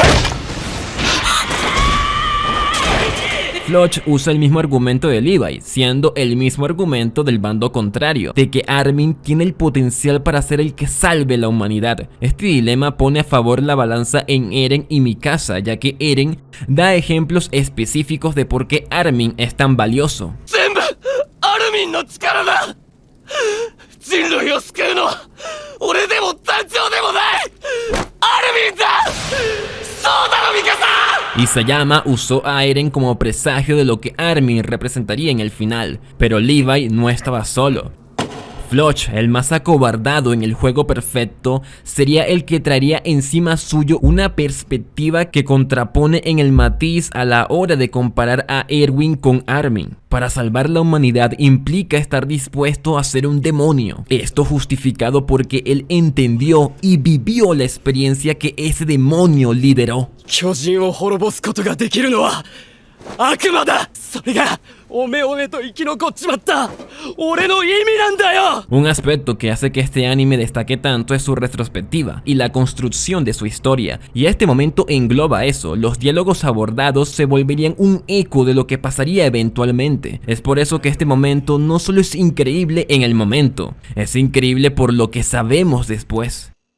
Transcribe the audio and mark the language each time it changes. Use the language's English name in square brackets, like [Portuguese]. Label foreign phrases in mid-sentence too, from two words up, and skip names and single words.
[Spanish] Floch usa el mismo argumento de Levi, siendo el mismo argumento del bando contrario, de que Armin tiene el potencial para ser el que salve la humanidad. Este dilema pone a favor la balanza en Eren y Mikasa, ya que Eren da ejemplos específicos de por qué Armin es tan valioso. [Japanese] 全部アルミンの力だ。人類を救うのは俺でも団長でもないアルミンだ。そうだろミカサ。 [Spanish] Isayama usó a Eren como presagio de lo que Armin representaría en el final, pero Levi no estaba solo. Floch, el más acobardado en el juego perfecto, sería el que traería encima suyo una perspectiva que contrapone en el matiz a la hora de comparar a Erwin con Armin. Para salvar la humanidad implica estar dispuesto a ser un demonio. Esto justificado porque él entendió y vivió la experiencia que ese demonio lideró. [Japanese] 巨人を滅ぼすことができるのは悪魔だ。それがおめおめと生き残っちまった俺の意味なんだよ。 [Spanish] Un aspecto que hace que este anime destaque tanto es su retrospectiva y la construcción de su historia, y este momento engloba eso. Los diálogos abordados se volverían un eco de lo que pasaría eventualmente. Es por eso que este momento no solo es increíble en el momento, es increíble por lo que sabemos después.